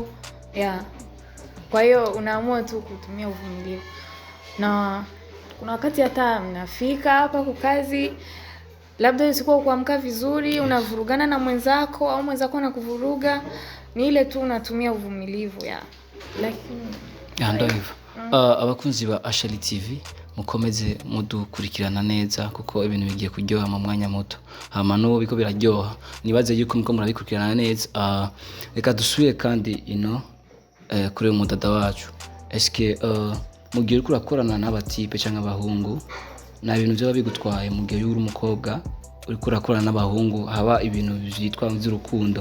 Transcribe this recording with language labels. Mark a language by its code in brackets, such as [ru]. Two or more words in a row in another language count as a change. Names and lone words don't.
[sw] Kwa hiyo unaamua tu kutumia uvumilivu. Na kuna wakati hata mnafika hapa kwa kazi labda usikuwa kuamka vizuri, unavurugana na mwenzako au mwenzako anakuvuruga, ni ile tu unatumia uvumilivu lakini ndio hivyo. [rn] Abakunzi ba Ashali TV mukomeze mudukurikirana neza kuko ibintu bigiye kuryoha mu mwanya muto. Hama no biko biraryoha. Nibaze yuko muko murabikurikirana neza. Reka dusubire kandi kuri umudada wacu. Eske mugiye uriko urakorana n'abatipe cyangwa abahungu na ibintu byo bigutwaye mugiye uri umukobwa uriko urakorana n'abahungu haba ibintu byitwa by'urukundo?